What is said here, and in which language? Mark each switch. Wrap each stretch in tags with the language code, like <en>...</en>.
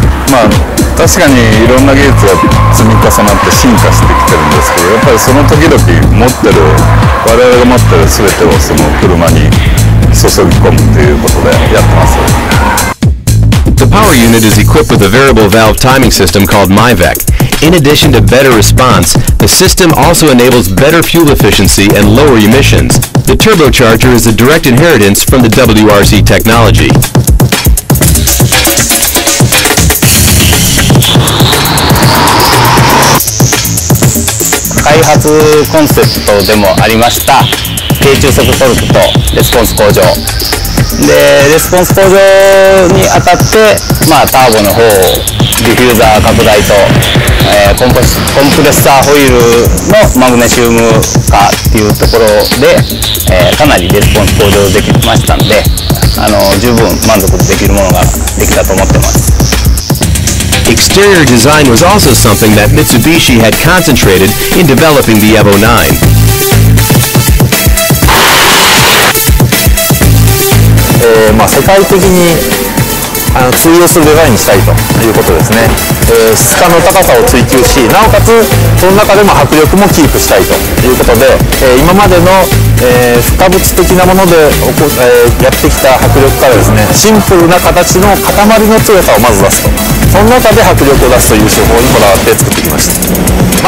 <ja>まあ確かにいろんな技術が積み重なって進化してきてるんですけど、やっぱりその時々持ってる我々が持ってる全てをその車に注ぎ込むということでやってます。</ja> <en>The power unit is equipped with a variable valve timing system called MyVec. In addition to better response, the system also enables better fuel efficiency and lower emissions. The turbocharger is a direct inheritance from the WRC technology.</en> <ja>開発コンセプトでもありました低中速トルクとレスポンス向上で、レスポンス向上にあたって、ターボの方をディフューザー拡大と、コンプレッサーホイールのマグネシウム化っていうところで、かなりレスポンス向上できましたんで、十分満足できるものができたと思ってます。</ja> <en>Exterior design was also something that Mitsubishi had concentrated in developing the Evo 9.</en> <ja>世界的に通用するデザインにしたいということですね。質感の高さを追求し、なおかつその中でも迫力もキープしたいということで、今までの、不可物的なものでやってきた迫力からですね、シンプルな形の塊の強さをまず出すと、その中で迫力を出すという手法にこだわって作ってきました。</ja>